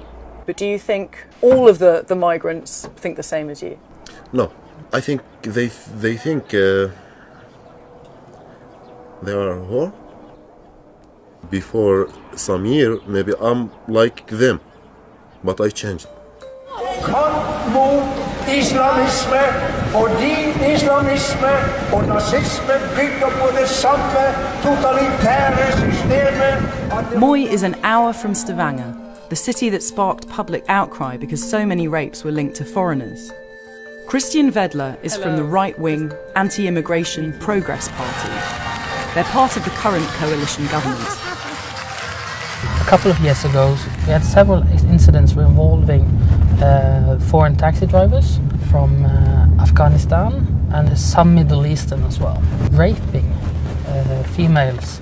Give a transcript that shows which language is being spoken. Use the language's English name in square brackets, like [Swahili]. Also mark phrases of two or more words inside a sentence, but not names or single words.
[English] But do you think all of the migrants think the same as you? No, I think they think they are whore. Before some year, maybe I'm like them, but I changed. [Norwegian] Kamp mot islamisme, fordi islamisme og nazisme bygger på det samme totalitære systemet. [English] Moi is an hour from Stavanger, the city that sparked public outcry because so many rapes were linked to foreigners. Christian Vedler is from the right-wing, anti-immigration Progress Party. They're part of the current coalition government. A couple of years ago, we had several incidents involving foreign taxi drivers from Afghanistan and some Middle Eastern as well, raping females.